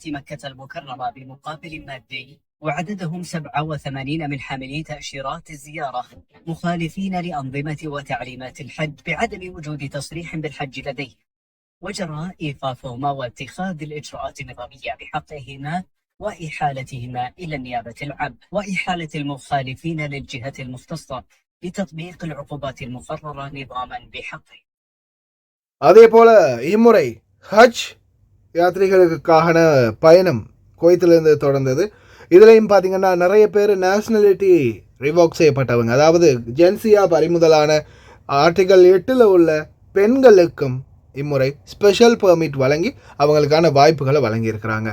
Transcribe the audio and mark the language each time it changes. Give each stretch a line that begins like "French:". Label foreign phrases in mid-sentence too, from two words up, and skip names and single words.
Arabic: مكة المكرمة بمقابل مادي، وعددهم 87 من حاملي تأشيرات الزيارة مخالفين لأنظمة وتعليمات الحج بعدم وجود تصريح بالحج لديه، وجرى إيقافهما واتخاذ الإجراءات النظامية بحقهما وإحالتهما إلى النيابة العامة وإحالة المخالفين للجهة المختصة لتطبيق العقوبات المقررة نظاما بحقه.
Tamil: அதே போல இம்முறை ஹஜ் யாத்ரிகளுக்கான பயணம் குவைத்திலிருந்து தொடர்ந்தது. இதுலையும் பார்த்தீங்கன்னா நிறைய பேர்
English: nationality revoke
Tamil: செய்யப்பட்டவங்க, அதாவது ஜென்சியா பறிமுதலான ஆர்டிகல் 8 உள்ள பெண்களுக்கும் இம்முறை
English: special permit
Tamil: வழங்கி அவங்களுக்கான வாய்ப்புகளை வழங்கியிருக்கிறாங்க.